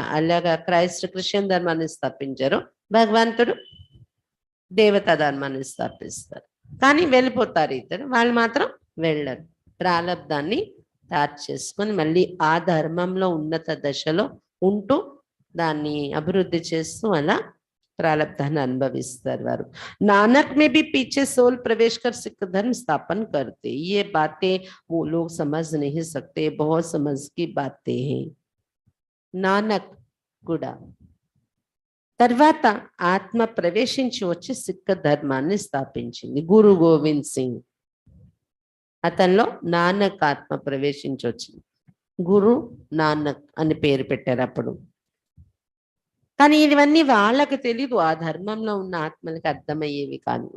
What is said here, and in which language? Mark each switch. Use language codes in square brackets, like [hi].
[te] అలాగా Christ Christian ధర్మాన్ని స్థాపించారు, భగవంతుడు దేవతా ధర్మాన్ని స్థాపిస్తారు. కానీ వెళ్ళిపోతారు ఇద్దరు, వాళ్ళు మాత్రం వెళ్ళరు. ప్రారంధాన్ని తయారు చేసుకొని మళ్ళీ ఆ ధర్మంలో ఉన్నత దశలో ఉంటూ దాన్ని అభివృద్ధి చేస్తూ అలా प्रारब्धान अनुभविस्तर वारू। [hi] नानक में भी पीछे सोल प्रवेश कर सिख धर्म स्थापन करते। ये बातें वो लोग समझ नहीं सकते, बहुत समझ की बातें हैं। [te] नानक కూడా తర్వాత ఆత్మ ప్రవేశించి వచ్చి సిక్క ధర్మాన్ని స్థాపించింది. గురు గోవింద్ సింగ్ అతనిలో నానక్ ఆత్మ ప్రవేశించి వచ్చింది. గురు నానక్ అని పేరు పెట్టారు అప్పుడు. కానీ ఇవన్నీ వాళ్ళకి తెలీదు, ఆ ధర్మంలో ఉన్న ఆత్మలకి అర్థమయ్యేవి కాదు.